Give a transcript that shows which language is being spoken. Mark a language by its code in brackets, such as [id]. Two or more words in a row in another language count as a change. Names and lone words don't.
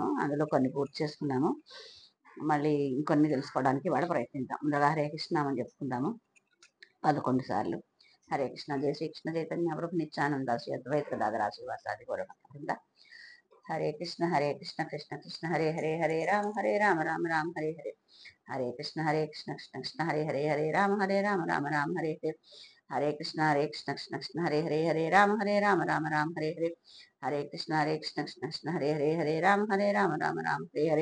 [te] అందులో కొన్ని పూర్తి చేసుకున్నాము. మళ్ళీ ఇంకొన్ని తెలుసుకోవడానికి వాడు ప్రయత్నిద్దాం. ముందుగా హరే కృష్ణ అని చెప్పుకుందాము 11 సార్లు. హరే కృష్ణ. జయ శ్రీకృష్ణ చైతన్య ప్రభు నిత్యానంద శ్రీ అద్వైత గదాధర శ్రీవాసాది గౌరవ. హరే కృష్ణ కృష్ణ కృష్ణ హరే హరే హరే రామ రామ హరే హరే. హరే కృష్ణ కృష్ణ కృష్ణ హరే హరే హరే రామ రామ హరే హరే. హరే కృష్ణ కృష్ణ కృష్ణ హరే హరే హరే రామ రామ హరే హరే. హరే కృష్ణ కృష్ణ కృష్ణ హరే హరే హరే రామ రామ హరే హరే.